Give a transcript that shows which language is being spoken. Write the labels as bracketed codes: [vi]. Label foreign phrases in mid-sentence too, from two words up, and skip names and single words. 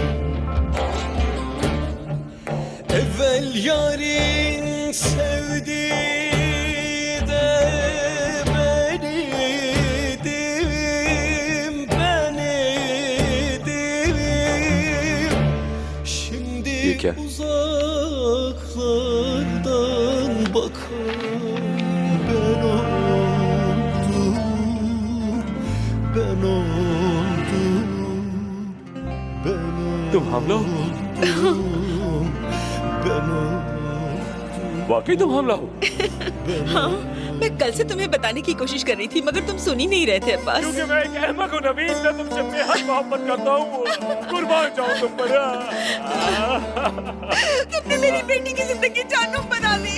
[tr] Evvel yarin sevdi de ben idim, ben idim. Şimdi [hi] क्या? [tr] uzaklardan bakan ben oldum, ben oldum, ben oldum. [hi] तुम हमला हो? [tr] Ben oldum. [hi] वाकई तुम हमला हो? हाँ, मैं कल से तुम्हें बताने की कोशिश कर रही थी मगर तुम सुन ही नहीं रहे थे अब्बास। क्योंकि मैं एक अहमक हूँ नवीन, मैं तुमसे बेहद मोहब्बत करता हूँ। कुर्बान जाऊँ तुम पर। तुमने मेरी बेटी की जिंदगी जानूम बना ली।